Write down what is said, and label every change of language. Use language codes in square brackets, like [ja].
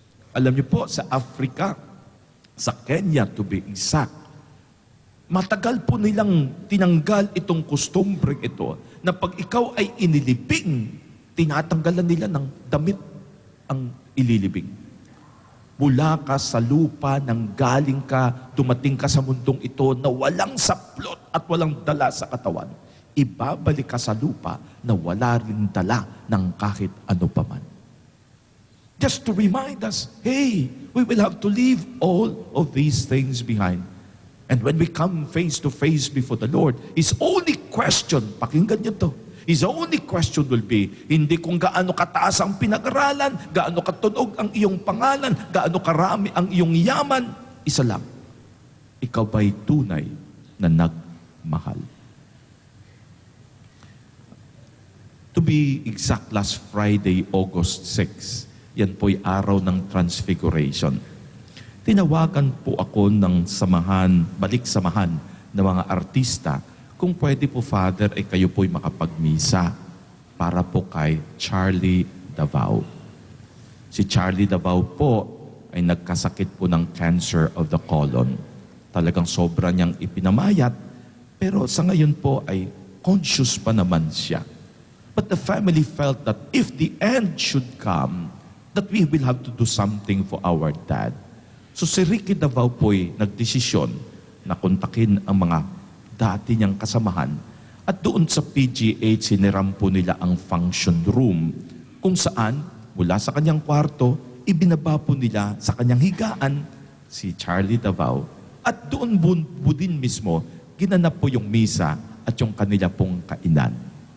[tl] Alam niyo po, sa Africa, sa Kenya [en] to be exact, [tl] matagal po nilang tinanggal itong kustumbreng ito na pag ikaw ay inilibing, tinatanggalan nila ng damit ang ililibing. Mula ka sa lupa, nang galing ka, dumating ka sa mundong ito na walang saplot at walang dala sa katawan. Ibabalik ka sa lupa na wala rin dala ng kahit ano paman. [en] Just to remind us, hey, we will have to leave all of these things behind. And when we come face to face before the Lord, His only question, pakinggan niyo to, His only question will be, [tl] hindi kung gaano kataas ang pinag-aralan, gaano katunog ang iyong pangalan, gaano karami ang iyong yaman, isa lang, ikaw ba'y tunay na nagmahal? [en] To be exact, last Friday, August 6, [tl] yan po'y araw ng [en] Transfiguration. [tl] Tinawagan po ako ng samahan, balik samahan ng mga artista, kung pwede po, Father, ay kayo po'y makapagmisa para po kay Charlie Davao. Si Charlie Davao po ay nagkasakit po ng cancer of the colon. Talagang sobra niyang ipinamayat, pero sa ngayon po ay conscious pa naman siya. [en] But the family felt that if the end should come, that we will have to do something for our dad. [tl] So si Ricky Davao po'y nagdesisyon na kontakin ang mga dati niyang kasamahan at doon sa PGH siniram po nila ang function room kung saan mula sa kanyang kwarto ibinaba po nila sa kanyang higaan si Charlie Davao at doon din mismo ginanap po yung misa at yung kanila pong kainan.